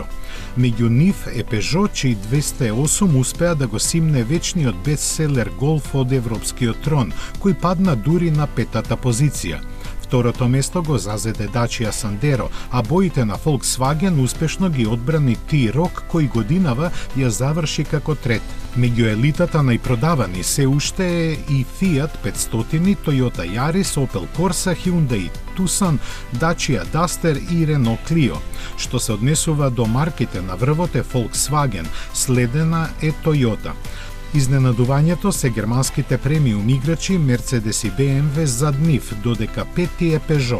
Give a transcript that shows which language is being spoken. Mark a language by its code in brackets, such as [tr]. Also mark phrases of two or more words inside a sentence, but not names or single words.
[mk] Меѓу нив е Peugeot, чиј 208 успеа да го симне вечниот бестселер Golf од европскиот трон, кој падна дури на 5-та позиција. Второто место го зазеде Dacia Sandero, а боите на Volkswagen успешно ги одбрани T-Roc, кој годинава ја заврши како трет. Меѓу елитата најпродавани се уште е и Fiat 500, Toyota Yaris, Opel Corsa, Hyundai Tucson, Dacia Duster и Renault Clio. Што се однесува до марките на врвот е Volkswagen, следена е Toyota. Изненадувањето се германските премиум играчи Mercedes и BMW зад нив, додека петти е Peugeot.